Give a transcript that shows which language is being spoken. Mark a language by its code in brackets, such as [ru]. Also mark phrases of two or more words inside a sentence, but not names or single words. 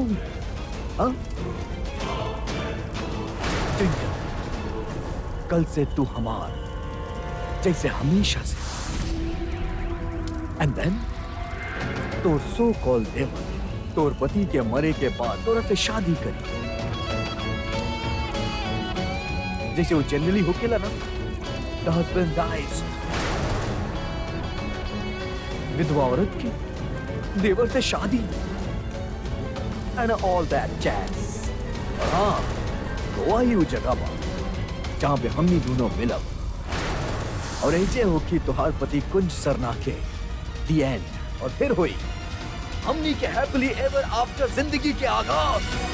[bho] हाँ ट्विंकल, कल से तू हमार जैसे हमेशा से। [en] and then [bho] तो [en] so call [bho] देवर तोर पति के मरे के बाद तोरा से शादी करी, जैसे वो जनरली होकेला ना। [en] The husband dies, [bho] विधवा औरत की देवर से शादी [en] and all that jazz। [bho] और हाँ, तो वही वो जगह बा जहाँ पे हमनी दोनों मिलब और ऐसे हो कि तुहार पति कुंज सरना के [en] the end, [bho] और फिर हुई हमनी के [en] happily ever after [bho] जिंदगी के आगाज।